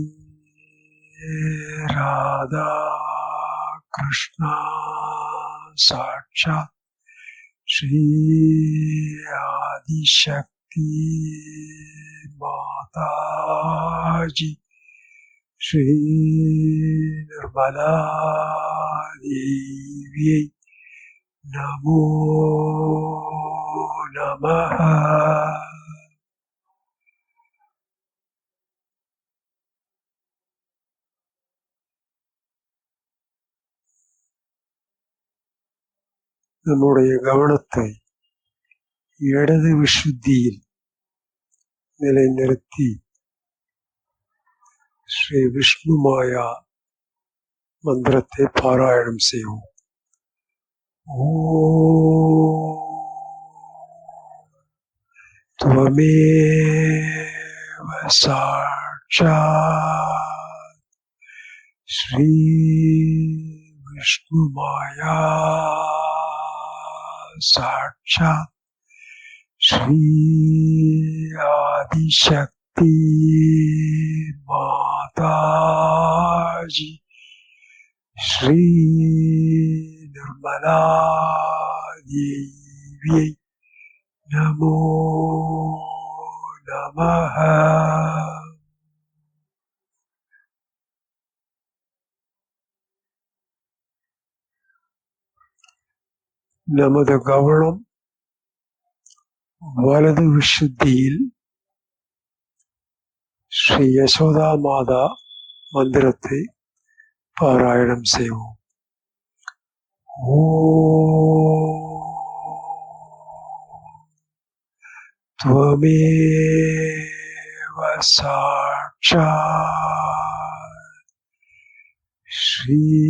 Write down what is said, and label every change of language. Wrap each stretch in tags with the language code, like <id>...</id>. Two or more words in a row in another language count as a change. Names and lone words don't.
<sa>राधा कृष्ण साक्षात् श्री आदि शक्ति माताजी श्री निर्मला देवी नमो नमः.</sa> <ta>நம்முடைய கவனத்தை இடது விஷுத்தியில் நிலைநிறுத்தி ஸ்ரீ விஷ்ணு மாயா மந்திரத்தை பாராயணம் செய்வோம்.</ta> <sa>त्वमेव साक्षात् श्री विष्णुमाया साक्षात् श्री आदिशक्ति माताजी श्री निर्मला देवी नमो नमः.</sa> <ta>நமது கவனம் வலது விஷுத்தியில் ஸ்ரீ யசோதா மாதா மந்திரத்தை பாராயணம் செய்வோம்.</ta> <sa>त्वमेव साक्षात् श्री</sa>